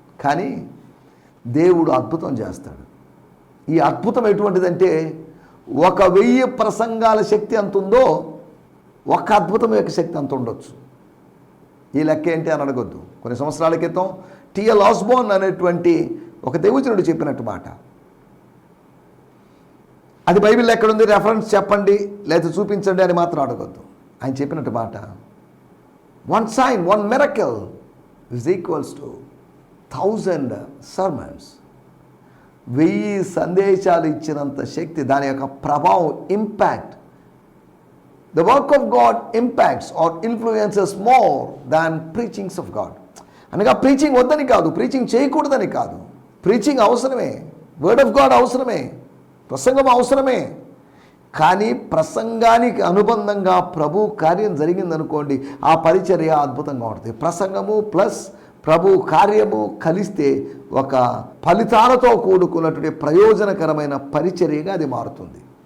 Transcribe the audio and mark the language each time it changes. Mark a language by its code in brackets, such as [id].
[te] కానీ దేవుడు అద్భుతం చేస్తాడు. ఈ అద్భుతం ఎటువంటిదంటే 1000 ప్రసంగాల శక్తి ఎంత ఉందో ఒక అద్భుతం యొక్క శక్తి అంత ఉండొచ్చు. ఈ లెక్క ఏంటి అని అడగొద్దు. కొన్ని సంవత్సరాల క్రితం టిఎల్ ఆస్బోర్న్ అనేటువంటి ఒక దైవజనుడు చెప్పినట్టు మాట. అది బైబిల్ ఎక్కడుంది, రెఫరెన్స్ చెప్పండి లేదా చూపించండి అని మాత్రం అడగొద్దు. ఆయన చెప్పినట్టు మాట, [en] 1 sign, 1 miracle is equals to 1000 sermons. [te] 1000 సందేశాలు ఇచ్చినంత శక్తి, దాని యొక్క ప్రభావం, impact. [en] The work of God impacts or influences more than preachings of God. [te] అనగా ప్రీచింగ్ వద్దని కాదు, ప్రీచింగ్ చేయకూడదని కాదు. ప్రీచింగ్ అవసరమే, వర్డ్ ఆఫ్ గాడ్ అవసరమే, ప్రసంగం అవసరమే. కానీ ప్రసంగానికి అనుబంధంగా ప్రభు కార్యం జరిగిందనుకోండి, ఆ పరిచర్య అద్భుతంగా ఉంటుంది. ప్రసంగము ప్లస్ ప్రభు కార్యము కలిస్తే ఒక ఫలితాలతో కూడుకున్నటువంటి ప్రయోజనకరమైన పరిచర్యగా అది మారుతుంది.